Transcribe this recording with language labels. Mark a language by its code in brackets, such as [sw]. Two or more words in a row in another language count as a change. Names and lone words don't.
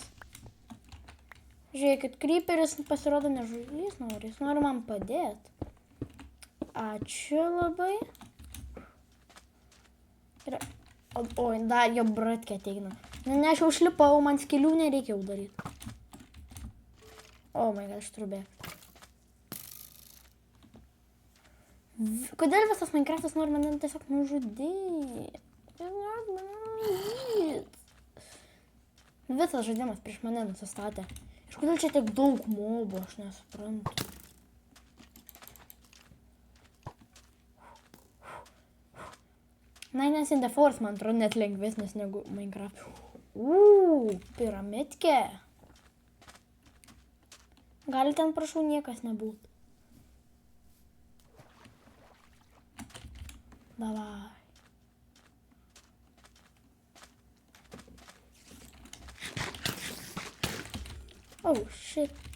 [lt] Žiūrėkit, kryperis pasirodo nežudys nori, jis nori man padėti. Ačiū labai. Ir... Oi, dar jo bratkė ateina. Ne, aš jau užlipau, man skilių nereikia jau daryti. [en] Oh my god, [lt] aš turiu bėgti. Kodėl visas Minecraftas nori mane tiesiog nužudyti? Visas žaidimas prieš mane nusistatė. Iš kodėl čia tiek daug mobų, aš nesuprantu. Nines in the Forest, man atrodo, net lengvesnis negu Minecraft. Piramidkė. Gali ten, prašau, niekas nebūt. Davai. [en] Oh, shit.